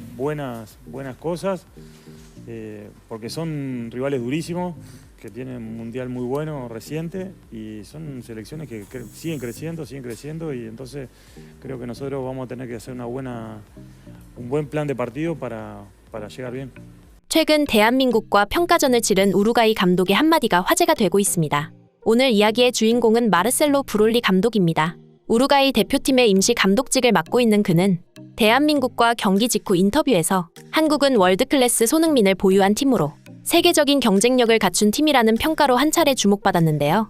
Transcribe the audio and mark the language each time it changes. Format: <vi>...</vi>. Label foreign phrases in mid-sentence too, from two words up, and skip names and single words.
<es>buenas cosas, porque son rivales durísimos, que tienen un mundial muy bueno reciente y son selecciones que siguen creciendo y entonces creo que nosotros vamos a tener que hacer un buen plan de partido para llegar bien.</es> <ko>최근 대한민국과 평가전을 치른 우루과이 감독의 한마디가 화제가 되고 있습니다. 오늘 이야기의 주인공은 마르셀로 브롤리 감독입니다. 우루과이 대표팀의 임시 감독직을 맡고 있는 그는 대한민국과 경기 직후 인터뷰에서 한국은 월드클래스 손흥민을 보유한 팀으로 세계적인 경쟁력을 갖춘 팀이라는 평가로 한 차례 주목받았는데요.</ko>